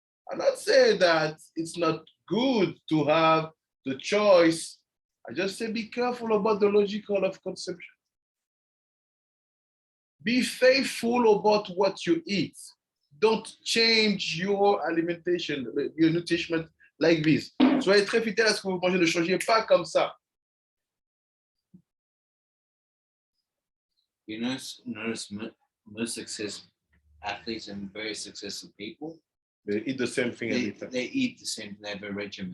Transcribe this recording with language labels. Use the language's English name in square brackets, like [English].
[English] I'm not saying that it's not good to have the choice. I just say be careful about the logical of consumption. Be faithful about what you eat. Don't change your alimentation, your nutrition like this. [French] Soyez très fidèle à ce que vous mangez, ne changez pas comme ça. [English] You notice most successful athletes and very successful people, They eat the same thing every time. they eat the same, they have a regimen.